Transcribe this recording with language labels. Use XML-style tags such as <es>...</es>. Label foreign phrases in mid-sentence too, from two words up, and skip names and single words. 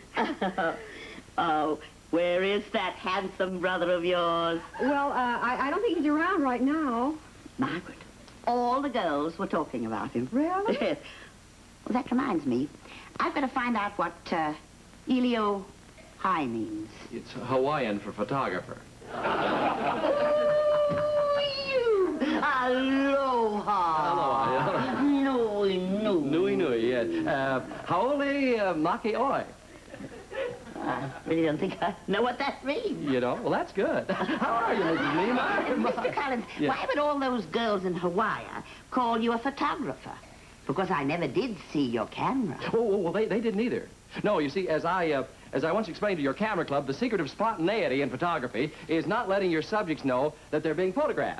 <en>Oh, where is that handsome brother of yours? Well, I don't think he's around right now. Margaret, all the girls were talking about him. Really? Yes. Well, that reminds me. I've got to find out what Elio High means. It's Hawaiian for photographer.</en> <haw>Aloha. Aloha. Nui, nui. Nui nui, yes. Haole maki oi.</haw> <en>I really don't think I know what that means. You know? Well, that's good. How are you, Mrs. Niemeyer? Mr. Collins, Yes. why would all those girls in Hawaii call you a photographer? Because I never did see your camera. Oh, well, they didn't either. No, you see, as I once explained to your camera club, the secret of spontaneity in photography is not letting your subjects know that they're being photographed.</en>